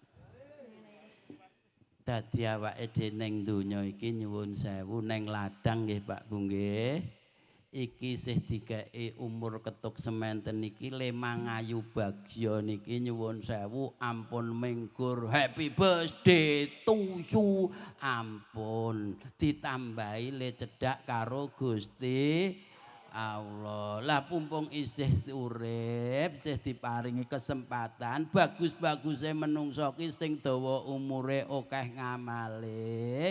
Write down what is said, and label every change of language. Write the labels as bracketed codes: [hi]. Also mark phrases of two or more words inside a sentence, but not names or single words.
[jv] Dadi awake dhewe ning donya iki nyuwun sewu ning ladang nggih Pak Bu nggih. Iki sih dikei umur ketuk sementen niki Lemang Ayu Bagya niki nyuwun sewu ampun minggur [en] happy birthday to you [jv] ampun ditambahi le cedhak karo Gusti Allah. Lah pumpung isih urip isih diparingi kesempatan bagus-baguse menungso ki sing dawa umure akeh ngamale.